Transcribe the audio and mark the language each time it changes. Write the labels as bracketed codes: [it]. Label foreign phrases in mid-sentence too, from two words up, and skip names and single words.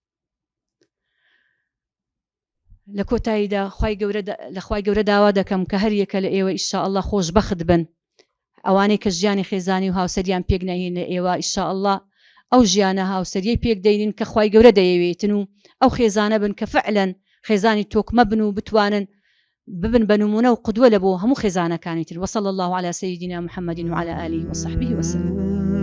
[ckb] لە کۆتاییدا لە خوای گەورە داوا دەکەم کە هەر یەکە لە ئێوە ئینشاءالله خۆشبەخت بن ئەوانەی کە ژیانی خێزانی و هاوسەریان پێک نەهێنە ئێوە ئینشاءالله ئەو ژیانە هاوسەریەی پێک دەینین کە خوای گەورە دەیەوێتن و ئەو خێزانە بن کە فعلەن خێزانی تۆکمە بن و بتوانن ببن بە نمونە و قودوە لە بۆ هەموو خێزانەکانی تر [ar] وصلى الله على سيدنا محمد وعلى آله وصحبه وسلم